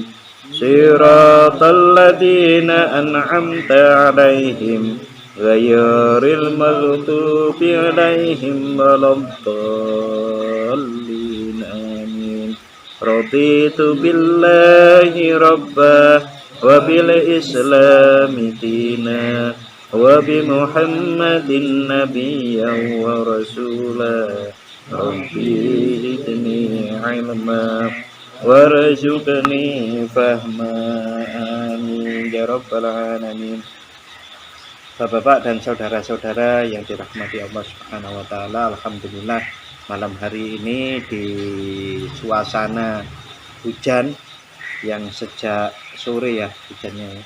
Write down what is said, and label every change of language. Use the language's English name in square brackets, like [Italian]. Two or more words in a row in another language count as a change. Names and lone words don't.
[Arabic] صراط الذين أنعمت عليهم غير المغضوب عليهم ولا الضالين. آمين. رضيت بالله ربا وبالإسلام دينا وبمحمد نبيا ورسولا. رب زدني علما وارزقني فهما. آمين يا رب العالمين. [Indonesian] Bapak-bapak dan saudara-saudara yang dirahmati Allah [Arabic] سبحانه وتعالى, [Indonesian] alhamdulillah malam hari ini di suasana hujan yang sejak sore ya hujannya ya.